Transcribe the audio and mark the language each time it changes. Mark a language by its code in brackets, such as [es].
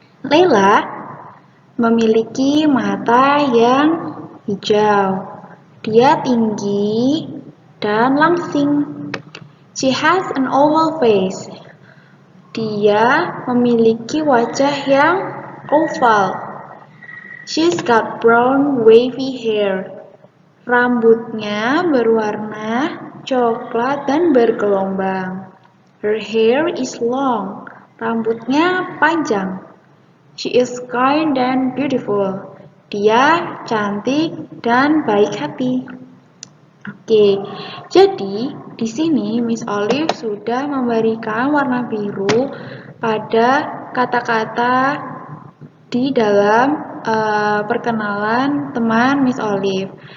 [id] Leila memiliki mata yang hijau. Dia tinggi dan langsing. [en] She has an oval face. [id] Dia memiliki wajah yang oval. [en] She's got brown wavy hair. [id] Rambutnya berwarna coklat dan bergelombang. [en] Her hair is long. [id] Rambutnya panjang. [en] She is kind and beautiful. [id] Dia cantik dan baik hati. Oke, jadi di sini Miss Olive sudah memberikan warna biru pada kata-kata di dalam perkenalan teman Miss Olive.